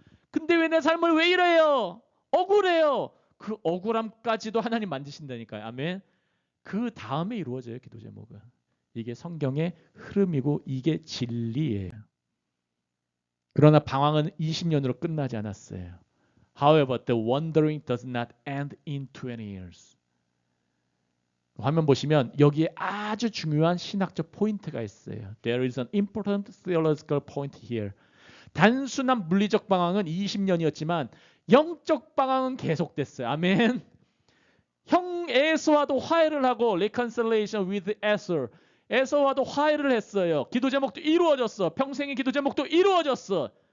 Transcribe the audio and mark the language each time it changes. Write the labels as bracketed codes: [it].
[ko] 근데 왜 내 삶을 왜 이래요? 억울해요. 그 억울함까지도 하나님 만지신다니까요. 아멘. 그 다음에 이루어져요. 기도 제목은. 이게 성경의 흐름이고 이게 진리예요. 그러나 방황은 20년으로 끝나지 않았어요. [en] However, the wandering does not end in 20 years. [ko] 화면 보시면 여기에 아주 중요한 신학적 포인트가 있어요. [en] There is an important theological point here. [ko] 단순한 물리적 방황은 20년이었지만 영적 방황은 계속됐어요. 아멘. 형 에서와도 화해를 하고 [en] reconciliation with Esau. [ko] 에서와도 화해를 했어요. 기도 제목도 이루어졌어. 평생의 기도 제목도 이루어졌어.